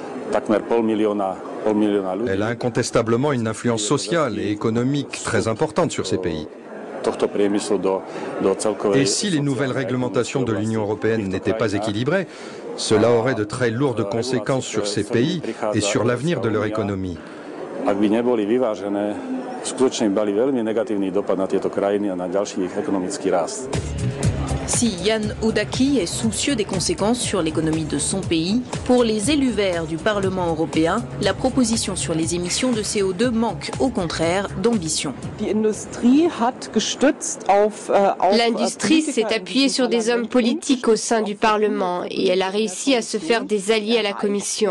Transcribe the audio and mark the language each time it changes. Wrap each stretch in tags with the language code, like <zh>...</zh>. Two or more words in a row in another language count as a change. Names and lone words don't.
<fr>Elle a incontestablement une influence sociale et économique très importante sur ces pays. Et si les nouvelles réglementations de l'Union européenne n'étaient pas équilibrées, cela aurait de très lourdes conséquences sur ces pays et sur l'avenir de leur économie.</fr> <sk>Ak by neboli vyvážené, skutočne by mali veľmi negatívny dopad na tieto krajiny a na ďalší ich ekonomický rast.</sk> <fr>Si Jan Udaki est soucieux des conséquences sur l'économie de son pays, pour les élus verts du Parlement européen, la proposition sur les émissions de CO2 manque au contraire d'ambition. L'industrie s'est appuyée sur des hommes politiques au sein du Parlement et elle a réussi à se faire des alliés à la Commission.</fr>